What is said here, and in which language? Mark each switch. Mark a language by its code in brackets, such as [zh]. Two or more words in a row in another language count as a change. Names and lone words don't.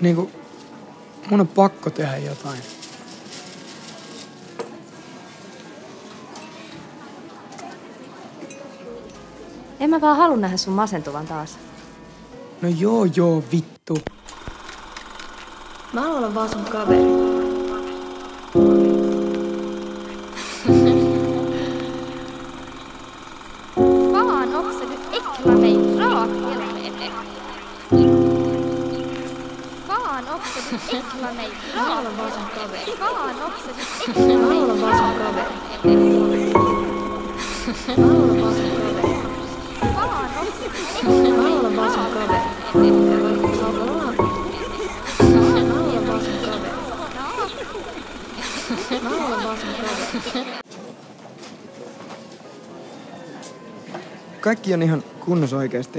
[fi] Niinku, mun on pakko tehdä jotain. En mä vaan halua nähdä sun masentuvan taas. No joo, vittu. Mä haluan olla vaan sun kaveri. [sv] Fan också, du äcklar mig rakt hela helvete. Fan också, du äcklar mig rakt. Fan också, du äcklar mig [fi] Kaikki on ihan kunnossa oikeesti.